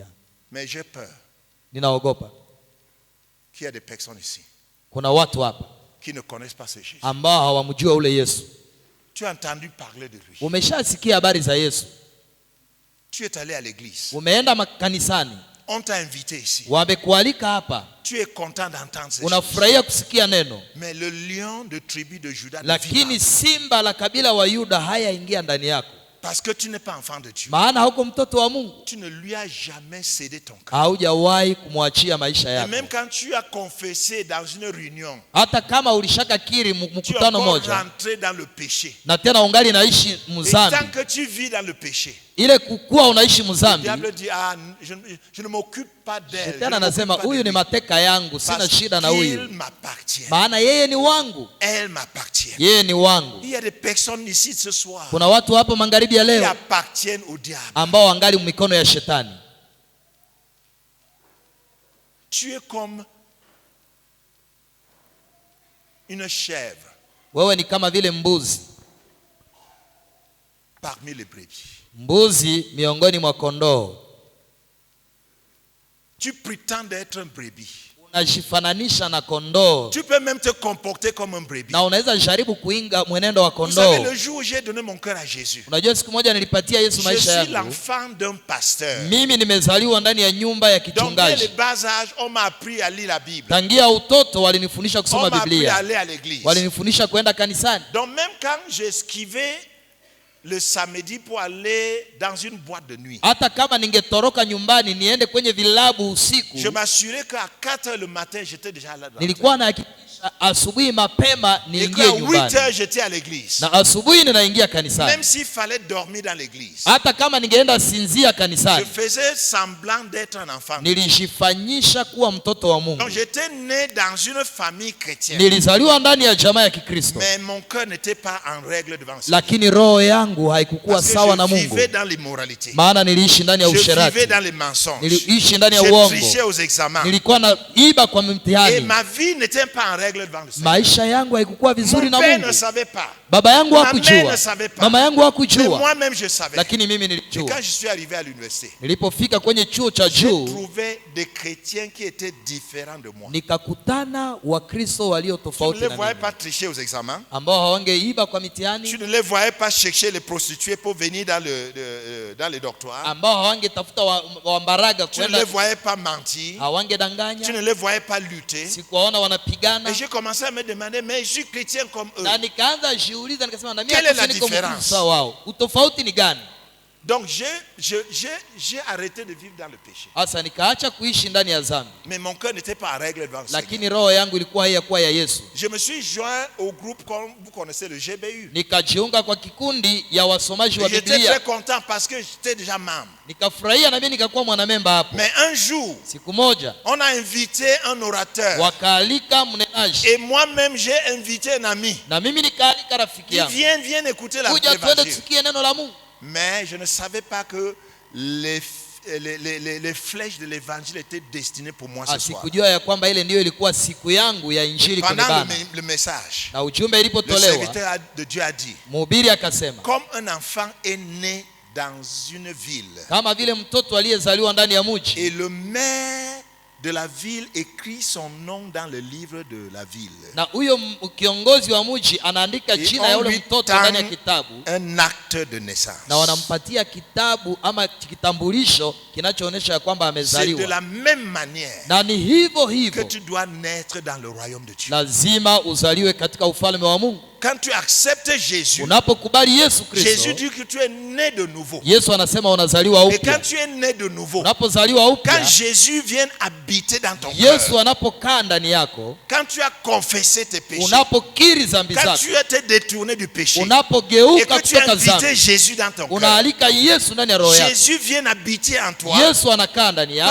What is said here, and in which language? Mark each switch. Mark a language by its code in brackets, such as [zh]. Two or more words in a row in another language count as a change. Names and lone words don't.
[fr] Mais j'ai peur qu'il y ait des personnes ici qui ne connaissent pas ce Jésus. Tu as entendu parler de lui. Tu es allé à l'église. On t'a invité ici. [sw] Wamekualika hapa. [fr] Tu es content d'entendre ces choses. [sw] Unafurahia kusikia neno. [fr] Mais le lion de tribu de Juda, [sw] lakini simba la kabila wa Yuda hayaingia ndani yako. [fr] Parce que tu n'es pas enfant de Dieu. [sw] Maana hauko mtoto wa Mungu. [fr] Tu ne lui as jamais cédé ton cœur. [sw] Haujawahi kumwachia maisha yako. [fr] Et même quand tu as confessé dans une réunion, [sw] hata kama ulishakakiri mkutano moja, [fr] tu es rentré dans le péché. [sw] Na tena ungali naishi mzambi. [fr] Et tant que tu vis dans le péché, [sw] ile kukua unaishi mzambi, [fr] le diable dit je ne m'occupe pas d'elle. [sw] Shetani anasema huyu ni mateka yangu, sina shida na huyu. [fr] M'appartient. [sw] Maana yeye ni wangu. [fr] Elle m'appartient. [sw] Yeye ni wangu. [fr] Il y a des personnes ici ce soir. [sw] Kuna watu hapa magharibi ya leo [fr] qui appartiennent au diable. [sw] ambao wangali mikono ya shetani. [fr] Tu es comme une chèvre. [sw] Wewe ni kama vile mbuzi [fr] parmi les brebis. [sw] Mbuzi miongoni mwa kondoo. [fr] Tu prétends d'être un brebis. [sw] Unajifananisha na kondoo. [fr] Tu peux même te comporter comme un brebis. [sw] Na unaweza jaribu kuinga mwenendo wa kondoo. [fr] Vous savez, le jour où j'ai donné mon cœur à Jésus, [sw] unajua siku moja nilipatia Yesu maisha yangu. [fr] Je suis l'enfant d'un pasteur. [sw] Mimi nimezaliwa ndani ya nyumba ya kichungaji. [fr] Donc dès le bas âge, on m'a appris à lire la Bible. [sw] Tangia utoto walinifundisha kusoma Biblia. [fr] On m'a appris à aller à l'église. [sw] Walinifundisha kwenda kanisani. [fr] Donc même quand j'esquivais le samedi pour aller dans une boîte de nuit, [sw] hata kama ningetoroka nyumbani niende kwenye vilabu usiku, [fr] je m'assurais qu'à 4h le matin j'étais déjà là. [sw] Nilikuwa nahakikisha asubuhi mapema niingie nyumbani. [fr] Et qu'à 8h j'étais à l'église. [sw] Na asubuhi ninaingia kanisani. [fr] Même s'il fallait dormir dans l'église. [sw] Hata kama ningeenda sinzia kanisani. [fr] Je faisais semblant d'être un enfant. [sw] Nilijifanyisha kuwa mtoto wa Mungu. [fr] Donc j'étais né dans une famille chrétienne. [sw] Nilizaliwa ndani ya jamaa ya Kikristo. [fr] Mais mon cœur n'était pas en règle devant Dieu. [sw] Lakini roho yangu haikukuwa sawa na Mungu. [fr] Je vivais dans l'immoralité. [sw] Maana niliishi ndani ya usherati. [fr] Je vivais dans les mensonges. [sw] Niliishi ndani ya uongo. [fr] Je trichais aux examens. [sw] Nilikuwa naiba kwa mtihani. [fr] Et ma vie n'était pas en règle devant le Seigneur. [sw] Maisha yangu haikukuwa vizuri na Mungu. [fr] Mon père ne savait pas. [sw] Baba yangu hakujua. Mama yangu hakujua. [fr] Mais moi-même je savais. [sw] Lakini mimi nilijua. [fr] Et quand je suis arrivé à l'université, [sw] nilipofika kwenye chuo cha juu, [fr] j'ai trouvé des chrétiens qui étaient différents de moi. [sw] Nikakutana Wakristo walio tofauti na mimi. [fr] Tu ne les voyais pas tricher aux examens. [sw] Ambao hawangeiba kwa mitihani. [fr] Tu ne les voyais pas chercher les prostituées pour venir dans les doctorats. [sw] Ambao hawangetafuta wambaraga kwenda. [fr] Tu ne les voyais pas mentir. [sw] Hawangedanganya. [fr] Tu ne les voyais pas lutter. [sw] Sikuwaona wanapigana. [fr] Et j'ai commencé à me demander, mais je suis chrétien comme eux. [sw] Na nikaanza jiuliza nikasema na mimi [fr] quelle est la différence? [sw] Utofauti ni gani? [fr] Donc j'ai arrêté de vivre dans le péché. [sw] Asa nikaacha kuishi ndani ya dhambi. [fr] Mais mon cœur n'était pas en règle devant le Seigneur. [sw] Lakini roho yangu ilikuwa haiyakuwa ya Yesu. [fr] Je me suis joint au groupe comme vous connaissez le GBU. [sw] Nikajiunga kwa kikundi ya wasomaji wa Biblia. [fr] J'étais très content parce que j'étais déjà membre. [sw] Nikafurahia na mimi nikakuwa mwanamemba hapo. [fr] Mais un jour, [sw] siku moja, [fr] on a invité un orateur. [sw] Wakaalika mnenaji. [fr] Et moi-même j'ai invité un ami. [sw] Na mimi nikaalika rafiki yangu. [fr] Viens écouter la [sw] Kuja twende tusikie neno la Mungu. [fr] Mais je ne savais pas que les flèches de l'évangile étaient destinées pour moi ce soir. [sw] Sikujua ya kwamba ile ndio ilikuwa siku yangu ya injili kunibana. [fr] Pendant le message, [sw] na ujumbe ilipotolewa, [fr] le serviteur de Dieu a dit, [sw] mhubiri akasema, [fr] comme un enfant est né dans une ville, [sw] kama vile mtoto aliyezaliwa ndani ya mji, [fr] et le maire de la ville écrit son nom dans le livre de la ville. [sw] Na huyo kiongozi wa mji anaandika jina ya yule mtoto ndani ya kitabu. [fr] Un acte de naissance. [sw] Na wanampatia kitabu ama kitambulisho kinachoonyesha ya kwamba amezaliwa. [fr] C'est de la même manière. [sw] Na ni hivyo hivyo [fr] que tu dois naître dans le royaume de Dieu. [sw] Lazima uzaliwe katika ufalme wa Mungu. [fr] Quand tu acceptes Jésus, [sw] unapokubali Yesu Kristo, [fr] Jésus dit que tu es né de nouveau. [sw] Yesu anasema unazaliwa upya. [fr] Et quand tu es né de nouveau, [sw] unapozaliwa upya, [fr] quand Jésus vient habiter dans ton [sw] Yesu [fr] cœur, [sw] anapokaa ndani yako, [fr] quand tu as confessé tes péchés, [sw] unapokiri dhambi zako, [fr] quand tu as été détourné du péché, [sw] unapogeuka [fr] et que tu as [sw] kutoka [fr] invité [sw] dhambi, [fr] Jésus dans ton cœur, [sw] unaalika Yesu ndani ya roho yako, [fr] Jésus vient habiter en toi, [sw] Yesu anakaa ndani yako